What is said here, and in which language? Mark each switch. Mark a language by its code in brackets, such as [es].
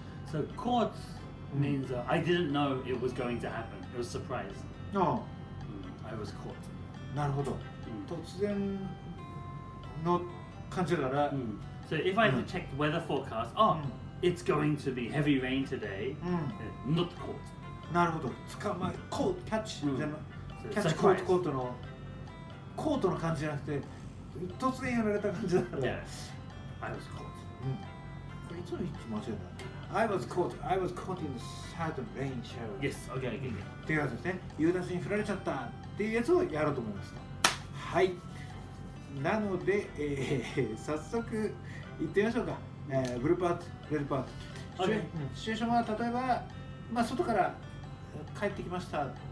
[en] So caught means I didn't know it was going to happen. It was a surprise. No. I was caught. [ja] なるほど。突然の感じだから。 [en] So if I had checked weather forecast, it's going to be heavy rain today. Not caught. [ja] なるほど。捕まえ、キャッチじゃなキャッチコートの感じじゃなくて、突然やられた感じだから。 [en] Yeah. I was caught. [ja] これいつも間違えた。 [en] I was caught in the sudden rain shower. Yes. Okay. [ja] っていうやつですね。夕立に降られちゃったっていうやつをやろうと思いました。はい。なので、早速行ってみましょうか。ブルーパート、レッドパート。シチュエーションは例えば、まあ、外から帰ってきました。